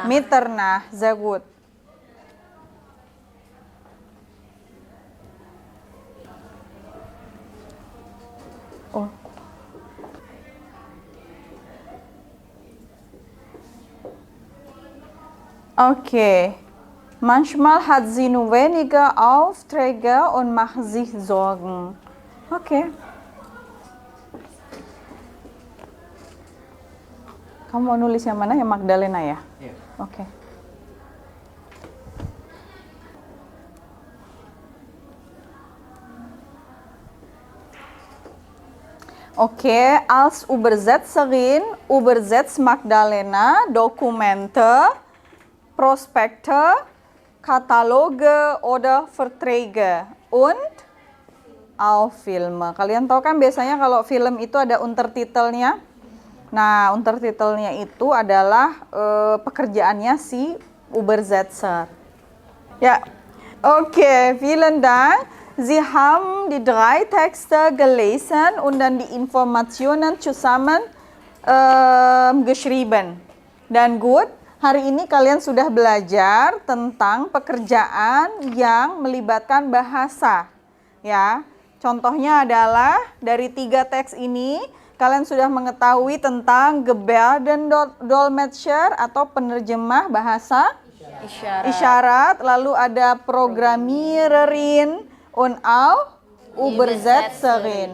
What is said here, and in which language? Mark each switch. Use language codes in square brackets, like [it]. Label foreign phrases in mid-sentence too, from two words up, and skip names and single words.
[de] Mitternacht. Sehr gut. Oh. Okay. Manchmal hat sie nur wenige Aufträge und macht sich Sorgen. Okay. [id] Kamu mau nulis yang mana? Yang Magdalena ya? Iya. Oke. [de] Okay, als Übersetzerin übersetzt Magdalena Dokumente, Prospekte, Kataloge oder Verträge und auch Filme. [id] Kalian tahu kan biasanya kalau film itu ada untertitelnya. Nah, untertitelnya itu adalah pekerjaannya si Übersetzer. [de] Ja, okay, vielen Dank. Sie haben die 3 Texte gelesen und dann die Informationen zusammen geschrieben. [id] Dan good, hari ini kalian sudah belajar tentang pekerjaan yang melibatkan bahasa. Ya, contohnya adalah dari 3 teks ini kalian sudah mengetahui tentang Gebärdendolmetscher atau penerjemah bahasa isyarat, lalu ada [de] Programmiererin und auch Übersetzerin.